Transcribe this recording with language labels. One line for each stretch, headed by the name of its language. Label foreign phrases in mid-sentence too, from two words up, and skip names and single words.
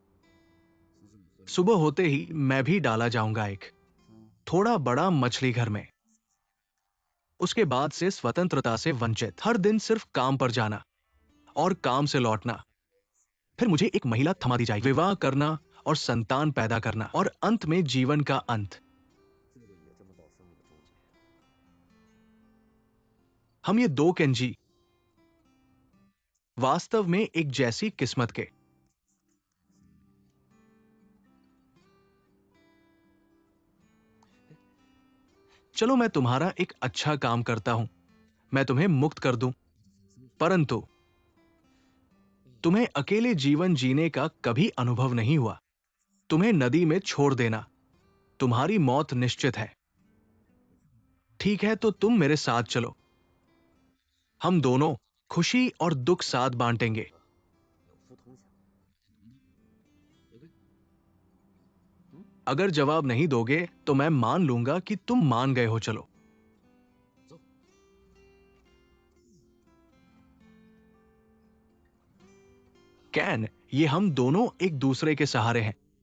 Hindi: सुबह होते ही मैं भी डाला जाऊंगा एक थोड़ा बड़ा मछली घर में। उसके बाद से स्वतंत्रता से वंचित, हर दिन सिर्फ काम पर जाना और काम से लौटना। फिर मुझे एक महिला थमा दी जाएगी, विवाह करना और संतान पैदा करना, और अंत में जीवन का अंत।
Chinese: 这个也这么到生命的终结。
Hindi: हम ये दो केंजी वास्तव में एक जैसी किस्मत के। चलो मैं तुम्हारा एक अच्छा काम करता हूं, मैं तुम्हें मुक्त कर दूं, परंतु तुम्हें अकेले जीवन जीने का कभी अनुभव नहीं हुआ। तुम्हें नदी में छोड़ देना, तुम्हारी मौत निश्चित है। ठीक है, तो तुम मेरे साथ चलो, हम दोनों खुशी और दुख साथ बांटेंगे।
Chinese: 有福同享。不对，
Hindi: अगर जवाब नहीं दोगे तो मैं मान लूंगा कि तुम मान गए हो। चलो।
Chinese: 走。
Hindi: कैन, ये हम दोनों एक दूसरे के सहारे हैं।